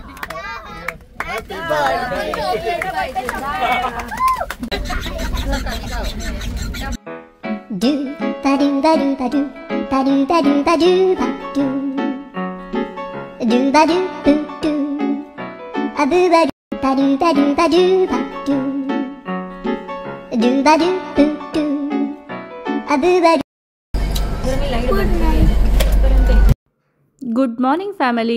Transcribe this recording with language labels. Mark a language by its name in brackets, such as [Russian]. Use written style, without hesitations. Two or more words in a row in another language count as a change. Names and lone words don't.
[English] Happy birthday. Do ba do ba do ba do ba do ba do ba do ba do. Good morning family.